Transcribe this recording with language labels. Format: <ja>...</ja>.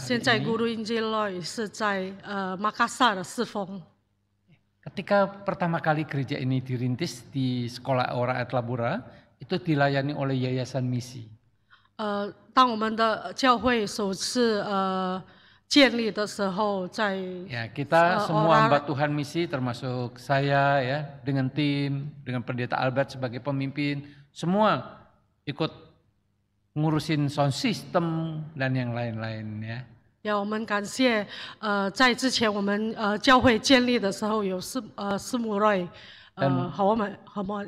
<zh>现在 Guru Injil Roy 是在Makassar 侍奉。</zh> <id>Ketika pertama kali gereja ini dirintis di Sekolah Ora Atlabura, itu dilayani oleh Yayasan Misi.</id> <zh>当我们的教会首次建立的时候，在</zh> <id>Ya, kita semua hamba Tuhan Misi termasuk saya ya dengan tim, dengan Pendeta Albert sebagai pemimpin, semua ikut ngurusin sound system dan yang lain-lain ya.</id> <zh>要我们感谢在之前我们教会建立的时候有师母 Roy 和我们一</zh>